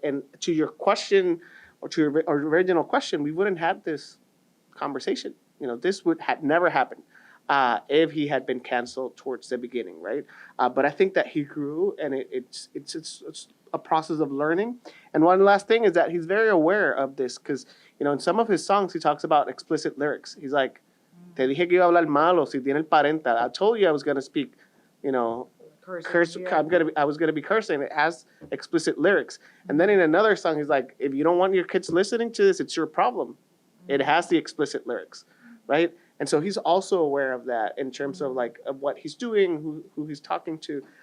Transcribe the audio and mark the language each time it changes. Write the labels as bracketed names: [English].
[English] And to your question, or to your original question, we wouldn't have this conversation. This would have never happened if he had been canceled towards the beginning, right? But I think that he grew, and it's a process of learning. And one last thing is that he's very aware of this, because in some of his songs he talks about explicit lyrics. [Spanish] He's like, "Te dije que iba a hablar malo si tiene el parental." [English] I told you I was going to speak, curse. I was gonna be cursing. It has explicit lyrics. And then in another song, he's like, "If you don't want your kids listening to this, it's your problem. It has the explicit lyrics," right? And so he's also aware of that in terms of of what he's doing, who he's talking to.